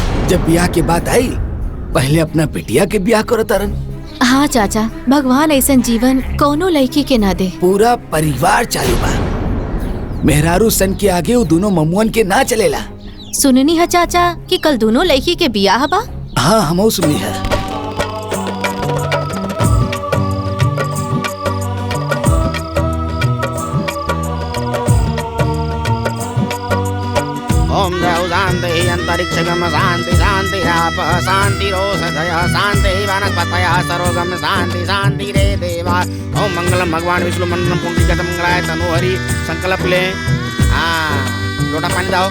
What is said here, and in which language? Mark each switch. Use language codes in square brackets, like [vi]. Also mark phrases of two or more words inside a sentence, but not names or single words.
[bho] जब ब्याह के बात आई पहले अपना बिटिया के ब्याह करो तरन। हाँ चाचा, भगवान ऐसा जीवन कोनो लड़की के ना दे। पूरा परिवार चालू बा, मेहरारू सन के आगे वो दोनों ममुअन के ना चलेला। सुननी है चाचा कि कल दोनों लड़की के ब्याह बा? हाँ हम सुनी है। [sa] ओम देव शांति अंतरिक्षगम शांति शांति आप शांति रोषधय शांति वनस्पतयः सर्वगम शांति शांति रे देवा। ओम मंगलम भगवान विष्णु मंडलम पुंडरीकाक्ष मंगलाय तनोहरि। [bho] संकल्प ले। हाँ लोटा पानी दाओ।